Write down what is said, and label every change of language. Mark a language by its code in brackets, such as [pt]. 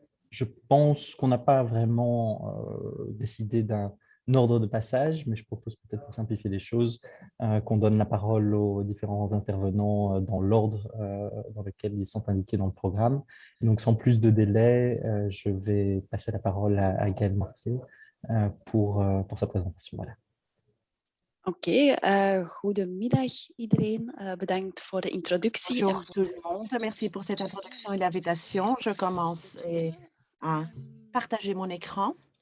[fr] Je pense qu'on n'a pas vraiment décidé d'un ordre de passage, mais je propose peut-être pour simplifier les choses qu'on donne la parole aux différents intervenants dans l'ordre dans lequel ils sont indiqués dans le programme. Et donc, sans plus de délai, je vais passer la parole à Gaël Mortier pour sa présentation. Voilà. [nl] Oké, goedemiddag iedereen. Bedankt voor de introductie. [fr] Bonjour tout le monde, merci pour cette introduction et l'invitation. Je commence à partager mon écran.